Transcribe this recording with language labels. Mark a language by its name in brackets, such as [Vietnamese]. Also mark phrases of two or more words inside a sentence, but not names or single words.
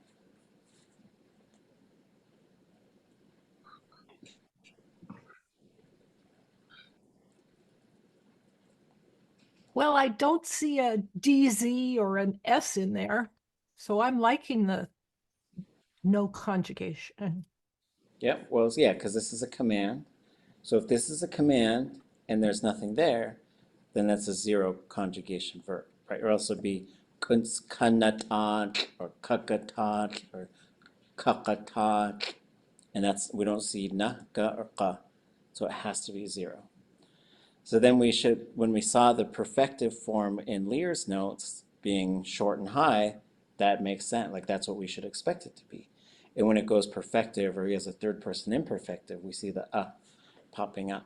[English] Well, I don't see a DZ or an S in there, so I'm liking the no conjugation. Yep, well, yeah, because this is a command. So if this is a command and there's nothing there, then that's a zero conjugation verb, right? Or else it'd be k'úntsʼ, or k'úntsʼ, or k'úntsʼ, and we don't see na, ka, or ka, so it has to be zero. So then when we saw the perfective form in Lear's notes being short and high, that makes sense. Like that's what we should expect it to be. And when it goes perfective, or he has a third person imperfective, we see the popping up.